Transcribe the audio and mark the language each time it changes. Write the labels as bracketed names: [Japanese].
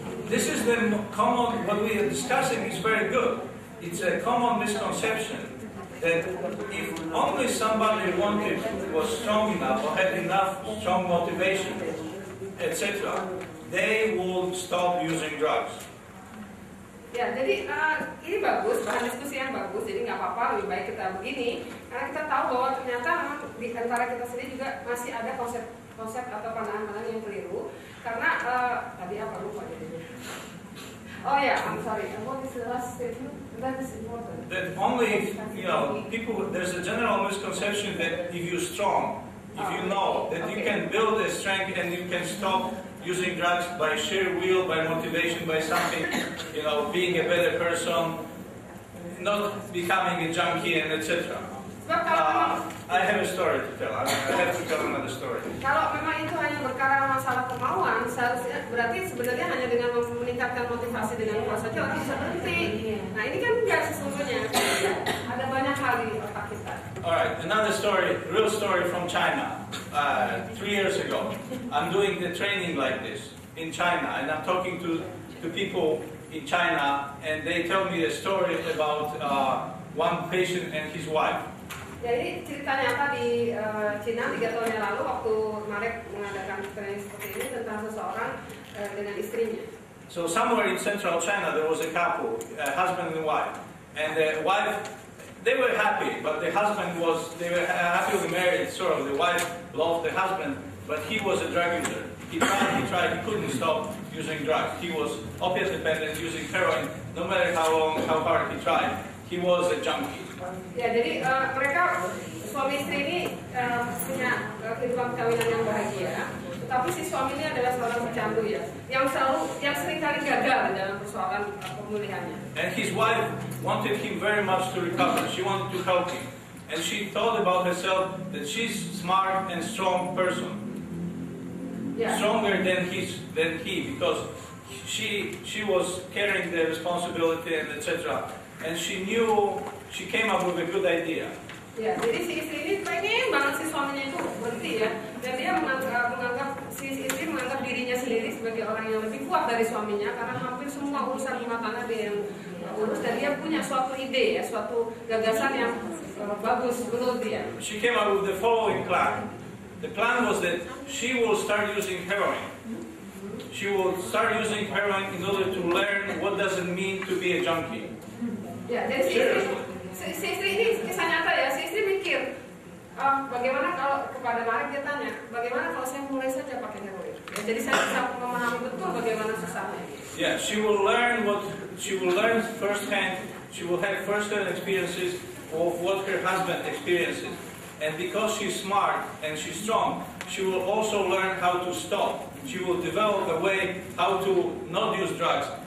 [English] This is the common, what we are discussing is very good. It's a common misconception that if only somebody was strong enough or had enough strong motivation, etc., they will stop using drugs. [Indonesian] Ya, jadi ini bagus, bahan diskusi yang bagus. Jadi nggak apa-apa, lebih baik kita begini, karena kita tahu bahwa ternyata memang di antara kita sendiri juga masih ada konsep atau pandangan-pandangan yang keliru. Karena tadi apa lupa jadi. Oh ya, [English] I'm sorry. What is the last statement? That is important. That only, people. There's a general misconception that if you're strong, if you know that you can build a strength and you can stop using drugs by sheer will, by motivation, by something, being a better person, not becoming a junkie, and etc. I have a story to tell. I have to tell another story. [Indonesian] Kalau memang itu hanya perkara masalah kemauan, seharusnya berarti sebenarnya hanya dengan meningkatkan motivasi dengan kuat saja orang bisa berhenti. Nah ini kan enggak sesungguhnya. Ada banyak hal di otak kita. [English] Alright, another story, real story from China. 3 years ago, I'm doing the training like this in China, and I'm talking to people in China, and they tell me a story about one patient and his wife. [Indonesian] Jadi cerita nyata di Cina 3 tahun yang lalu waktu Marek mengadakan training seperti ini tentang seseorang dengan istrinya. [English] So somewhere in central China there was a couple, husband and wife, and the wife, they were happy, but the husband they were happy with marriage, sort of. The wife loved the husband, but he was a drug user. He tried, he couldn't stop using drugs. He was opiate dependent, using heroin, no matter how hard he tried. He was a junkie. [Indonesian] Ya, jadi mereka suami istri ini punya kehidupan perkawinan yang bahagia, tetapi si suami ini adalah seorang pecandu ya, yang sering kali gagal dalam persoalan pemulihannya. [English] And his wife wanted him very much to recover. She wanted to help him, and she thought about herself that she's smart and strong person, stronger than he, because she was carrying the responsibility and etc. And she came up with a good idea. [Indonesian] Ya, jadi si istri ini pengen banget si suaminya itu berhenti ya, dan dia si istri menganggap dirinya sendiri sebagai orang yang lebih kuat dari suaminya karena hampir semua urusan rumah tangga dia yang urus, dan dia punya suatu ide ya, suatu gagasan yang bagus menurut dia. [English] She came up with the following plan. The plan was that she will start using heroin. She will start using heroin in order to learn what does it mean to be a junkie. [Indonesian] Ya, jadi si istri ini kisah nyata ya, si istri mikir, bagaimana kalau kepada Marek dia tanya, bagaimana kalau saya mulai saja pakai heroin? Ya, jadi saya bisa memahami betul bagaimana susahnya. [English] Yeah, she will learn firsthand. She will have firsthand experiences of what her husband experiences, and because she's smart and she's strong, she will also learn how to stop. She will develop a way how to not use drugs.